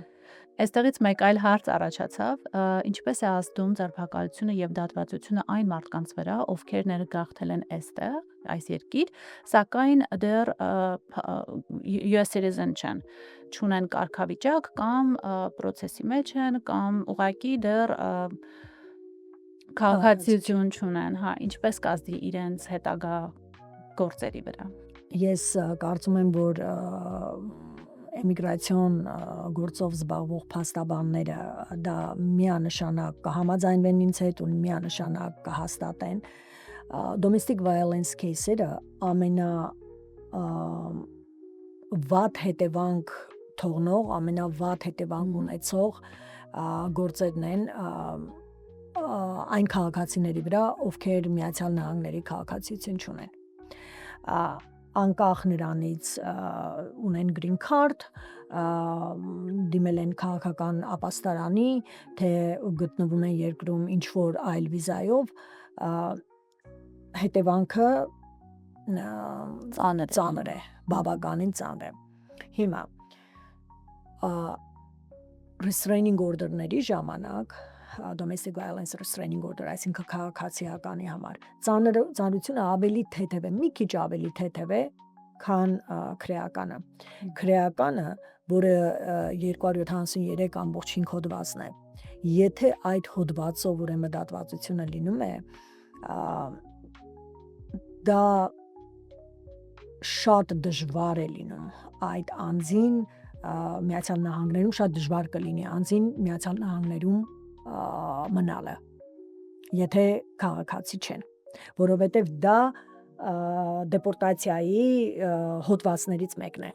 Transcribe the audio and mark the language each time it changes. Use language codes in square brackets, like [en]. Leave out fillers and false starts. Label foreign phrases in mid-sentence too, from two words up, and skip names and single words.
[hy] Այստեղից մեկ այլ հարց առաջացավ, ինչպես է ազդում ձերբակալությունը եւ դատվածությունը այն մարդկանց վրա, ովքեր ներգաղթել են այստեղ, այս երկիր, սակայն դեռ [en] US citizen [hy] չեն, չունեն կարգավիճակ կամ process-ի մեջ են, կամ ուղղակի դեռ քաղաքացիություն չունեն, ինչպես կազդի իրենց հետագա գործերի վրա։ Ես կարծում եմ, որ էմիգրացիոն գործով զբաղվող փաստաբանները դա միանշանակ կհամաձայնվեն ինձ հետ ու միանշանակ կհաստատեն [en] domestic violence case- [hy] երը ամենավատ հետևանք թողնող, ամենավատ հետևանք ունեցող գործերն են այն քաղաքացիների վրա, ովքեր Միացյալ Նահանգների քաղաքացիություն չունեն։ Անկախ նրանից ունեն [en] green card, [hy] դիմել են քաղաքական ապաստարանի, թե գտնվում են երկրում ինչ-որ այլ վիզայով, հետևանքը ծանր է, բավականին ծանր է։ Հիմա [en] restraining order- [hy] ների ժամանակ [en] domestic violence restraining order, [hy] այսինքն քաղաքացիականի համար ծանրությունը ավելի թեթև է, մի քիչ ավելի թեթև է, քան քրեականը։ Քրեականը, որը 273.5 հոդվածն է, եթե այդ հոդվածով ուրեմն դատվածությունը լինում է, դա շատ դժվար է լինում այդ անձին Միացյալ Նահանգներում, շատ դժվար կլինի անձին Միացյալ Նահանգներում մնալը, եթե քաղաքացի չեն, որովհետև դա դեպորտացիայի հոդվածներից մեկն է։